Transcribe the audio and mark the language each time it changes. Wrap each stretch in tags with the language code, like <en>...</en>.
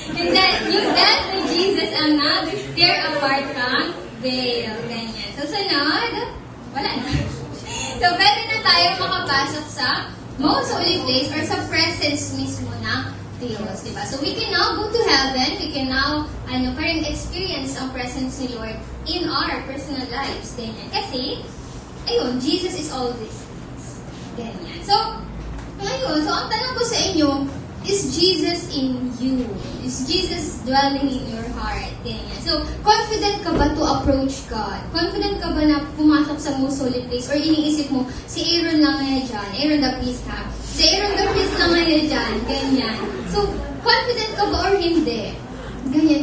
<tl>Yung death ni Jesus ang nag-tear apart ng veil. Ganyan. So, sunod, wala na. So, pwede na tayo makapasok sa most holy place or sa presence mismo ng Diyos, diba?</tl> <en>So, we can now go to heaven. We can now, parang experience ang presence ni Lord in our personal lives. Ganyan. Kasi, ayun, Jesus is all these things.</en> <tl>Ganyan.</tl> <en>So,</en> <tl>ngayon, ang tanong ko sa inyo,</tl> <en>is Jesus in you? Is Jesus dwelling in your heart? Ganyan. So, confident ka ba to approach God?</en> <tl>Confident ka ba na pumasok sa most holy place? Or iniisip mo, si Aaron lang ngayon dyan. Aaron the priest ha? Si Aaron the priest lang ngayon dyan. Ganyan. So, confident ka ba or hindi? Ganyan.</tl>